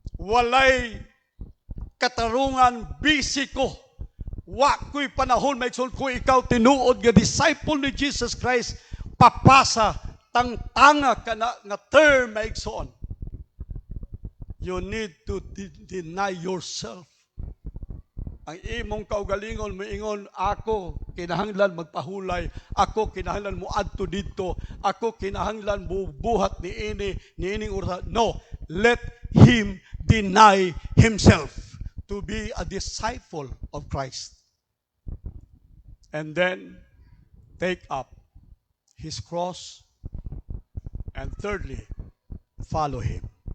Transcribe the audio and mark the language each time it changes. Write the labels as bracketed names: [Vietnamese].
[Cebuano] Walay katarungan bisiko. Wa ko'y panahon maigsoon kung ikaw tinuod nga disciple ni Jesus Christ, papasa tangtanga ka na nga term maigsoon. [English] You need to deny yourself. [Cebuano] Ang imong kaugalingon moingon, ako kinahanglan magpahulay, ako kinahanglan mo adto didto, ako kinahanglan bubuhat niining oras. [English] No, let him deny himself to be a disciple of Christ. and then take up his cross, and thirdly, follow him.